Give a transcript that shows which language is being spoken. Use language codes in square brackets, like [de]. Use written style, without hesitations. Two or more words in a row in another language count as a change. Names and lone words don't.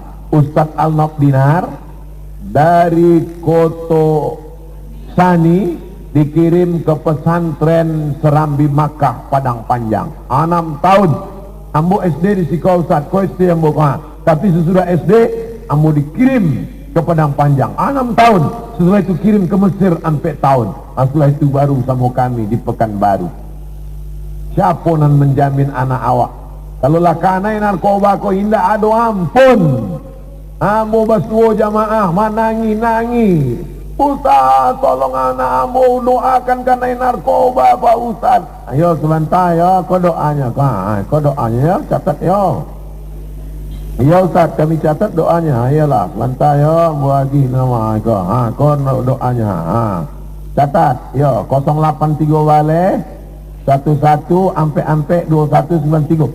[id] Ustadz Al-Nob Dinar dari Koto Sani dikirim ke pesantren Serambi Makkah Padang Panjang 6 tahun. [min] Ambo SD di Sikau Ustaz, kau SD ambo kah? Tapi sesudah SD ambo dikirim ke Padang Panjang 6 tahun. [id] Setelah itu kirim ke Mesir sampai tahun. Setelah itu baru sama kami di Pekanbaru. [min] Siapa nan menjamin anak awak? Kalau lah kanai narkoba kau indah ado ampun. Ambo basuo jamaah manangi-nangi. Ustaz, tolong anak ambo doakan kanai narkoba Pak Ustaz. [id] Ayo sebentar ya, kau doanya kau doanya ya, catat ya. Ya Ustaz, kami catat doanya. Ayolah, sebentar ya, bagi nama kau. Kau doanya. Catat, ya 083 balik 11 ampe 2193.